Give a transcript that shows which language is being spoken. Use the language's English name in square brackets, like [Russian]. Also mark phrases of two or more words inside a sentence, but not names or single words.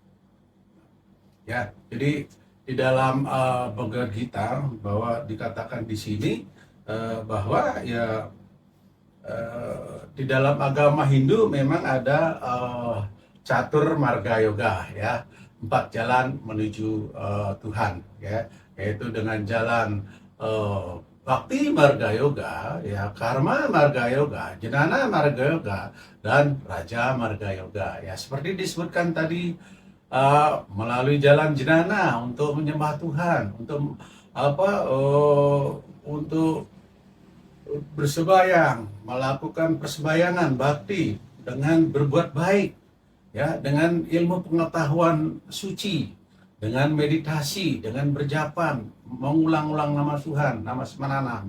[Indonesian] Ya, jadi di dalam Bhagavad Gita bahwa dikatakan di sini bahwa ya di dalam agama Hindu memang ada catur marga yoga ya, 4 jalan menuju Tuhan ya, yaitu dengan jalan Bhakti Marga Yoga ya, Karma Marga Yoga, Jnana Marga Yoga, dan Raja Marga Yoga ya. Seperti disebutkan tadi, melalui jalan Jnana untuk menyembah Tuhan, untuk untuk bersembayang, melakukan persembayangan bakti dengan berbuat baik ya, dengan ilmu pengetahuan suci, dengan meditasi, dengan berjapan, mengulang-ulang nama Tuhan, nama Semananam.